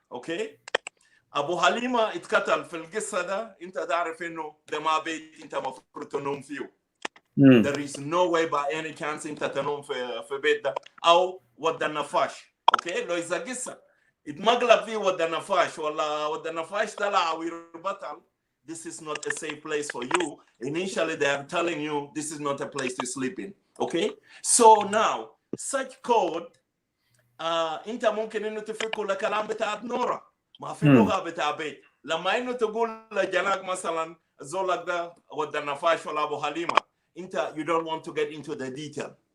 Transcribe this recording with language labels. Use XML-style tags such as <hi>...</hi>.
<ar>اوكي، ابو حليمه اتقتل في القصه ده، انت تعرف انه ده ما بيت انت المفروض تنوم فيه.</ar> <en>There is no way by any chance</en> <ar>انت تنوم في بيت ده، او ود النفاش. اوكي، لو اذا قصه اتمقلب فيه ود النفاش ولا ود النفاش طلع ويربطل،</ar> <en>this is not a safe place for you. Initially they are telling you this is not a place to sleep in. Okay, so now such code</en> <ar>انت ممكن انه تفكوا لكلام بتاعت نورا، ما في لغه بتاع بيت. لما انه تقول لجناك مثلا زولك ده ود النفاش ولا ابو حليمه، انت</ar> <en>you don't want to get into the detail.</en>